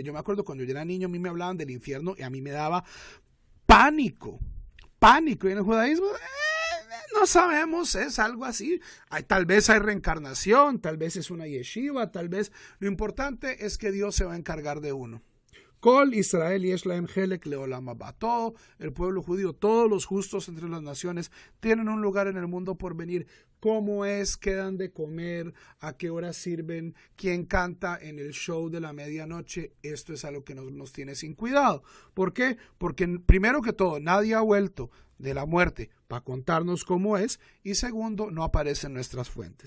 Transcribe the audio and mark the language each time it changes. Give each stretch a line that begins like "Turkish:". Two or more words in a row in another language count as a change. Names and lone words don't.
Spanish: Yo me acuerdo cuando yo era niño, a mí me hablaban del infierno y a mí me daba pánico. Y en el judaísmo no sabemos, es algo así. Tal vez hay reencarnación, tal vez es una yeshiva, tal vez. Lo importante es que Dios se va a encargar de uno.
Hebrew: כל ישראל יש להם חלק לעולם הבא.
Spanish: Todo el pueblo judío, todos los justos entre las naciones tienen un lugar en el mundo por venir. ¿Cómo es? ¿Qué dan de comer? ¿A qué hora sirven? ¿Quién canta en el show de la medianoche? Esto es algo que nos tiene sin cuidado. ¿Por qué? Porque primero que todo, nadie ha vuelto de la muerte para contarnos cómo es, y segundo, no aparece en nuestras fuentes.